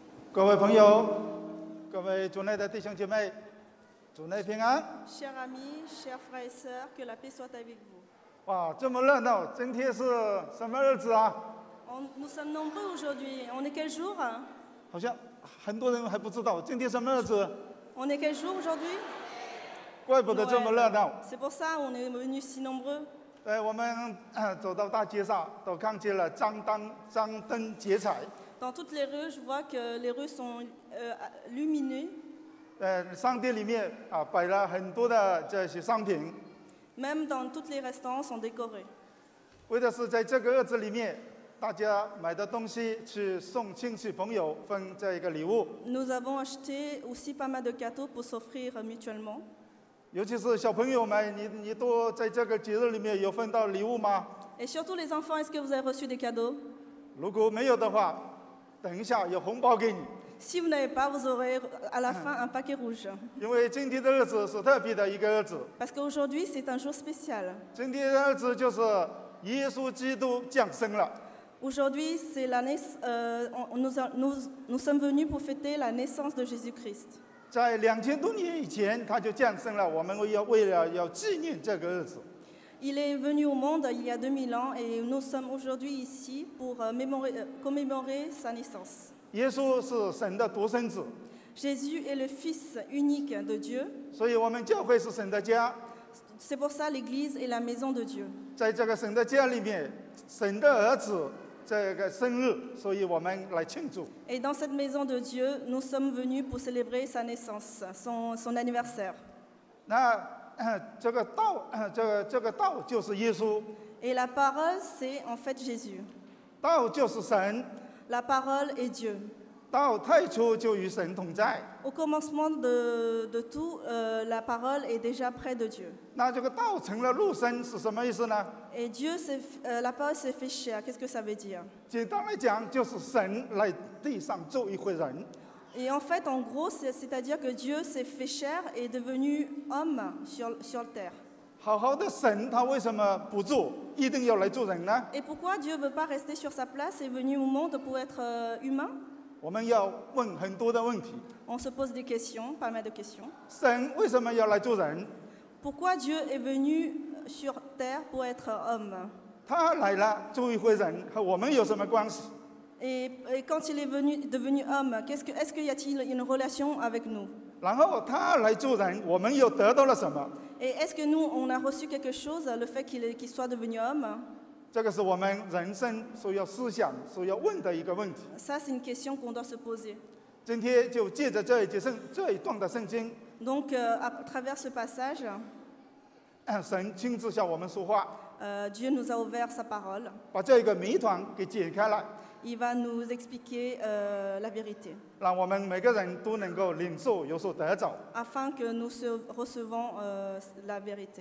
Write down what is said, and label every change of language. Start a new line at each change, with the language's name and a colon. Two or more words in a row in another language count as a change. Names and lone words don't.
Chinese: 各位朋友，各位主内的弟兄姐妹，主内平安。
French: Chers amis, chers frères et sœurs, que la paix soit avec vous.
Chinese: 哇，这么热闹！今天是什么日子啊？
French: Nous sommes nombreux aujourd'hui. On est quel jour?
Chinese: 好像很多人还不知道今天什么日子。
French: On est quel jour aujourd'hui?
Chinese: 怪不得这么热闹。
French: C'est pour ça on est venus si nombreux.
Chinese: 我们走到大街上，都看见了张灯结彩。
French: Dans toutes les rues, je vois que les rues sont lumineuses.
Chinese: 商店里面摆了很多的这些商品。
French: Même dans tous les restaurants sont décorés.
Chinese: 为的是在这个日子里面，大家买的东西去送亲戚朋友，分这一个礼物。
French: Nous avons acheté aussi pas mal de cadeaux pour s'offrir mutuellement.
Chinese: 尤其是小朋友们，你都在这个节日里面有分到礼物吗？
French: Et surtout les enfants, est-ce que vous avez reçu des cadeaux?
Chinese: 如果没有的话，等一下有红包给你。
French: Si vous n'avez pas, vous aurez à la fin un paquet rouge.
Chinese: 因为今天的日子是特别的一个日子。
French: Parce qu'aujourd'hui, c'est un jour spécial.
Chinese: 今天的日子就是耶稣基督降生了。
French: Aujourd'hui, c'est nous sommes venus pour fêter la naissance de Jésus-Christ.
Chinese: 在2000多年以前，他就降生了。我们为了要纪念这个日子。
French: Il est venu au monde il y a 2000 ans et nous sommes aujourd'hui ici pour commémorer sa naissance.
Chinese: 耶稣是神的独生子，
French: Jésus est le Fils unique de Dieu.
Chinese: 所以我们教会是神的家。
French: C'est pour ça l'Église est la maison de Dieu.
Chinese: 在这个神的家里面，神的儿子这个生日，所以我们来庆祝。
French: Et dans cette maison de Dieu, nous sommes venus pour célébrer sa naissance, son anniversaire.
Chinese: 那这个道就是耶稣，
French: Et la parole, c'est en fait Jésus.
Chinese: 道就是神，
French: La parole est Dieu.
Chinese: 道太初就与神同在。
French: Au commencement de tout, la parole est déjà près de Dieu.
Chinese: 那这个道成了肉身是什么意思呢？
French: Et la parole s'est fait chair. Qu'est-ce que ça veut dire?
Chinese: 简单来讲，就是神来地上做一回人。
French: Et en fait, en gros, c'est-à-dire que Dieu s'est fait chair et est devenu homme sur terre.
Chinese: 好好的神，他为什么不做，一定要来做人呢？
French: Et pourquoi Dieu ne veut pas rester sur sa place et est venu au monde pour être humain?
Chinese: 我们要问很多的问题。
French: On se pose des questions, pas mal de questions.
Chinese: 神为什么要来做人？
French: Pourquoi Dieu est venu sur terre pour être homme?
Chinese: 他来了做一回人，和我们有什么关系？
French: Et quand il est devenu homme, est-ce qu'il y a-t-il une relation avec nous?
Chinese: 然后他来做人，我们又得到了什么？
French: Et est-ce que nous, on a reçu quelque chose, le fait qu'il soit devenu homme?
Chinese: 这个是我们人生所要思想、所要问的一个问题。
French: Ça, c'est une question qu'on doit se poser.
Chinese: 今天就借着这一段的圣经，
French: Donc, à travers ce passage,
Chinese: 神亲自向我们说话，
French: Dieu nous a ouvert sa parole.
Chinese: 把这个谜团给解开了，
French: Il va nous expliquer la vérité,
Chinese: 让我们每个人都能够领受，有所得着。
French: afin que nous recevons la vérité.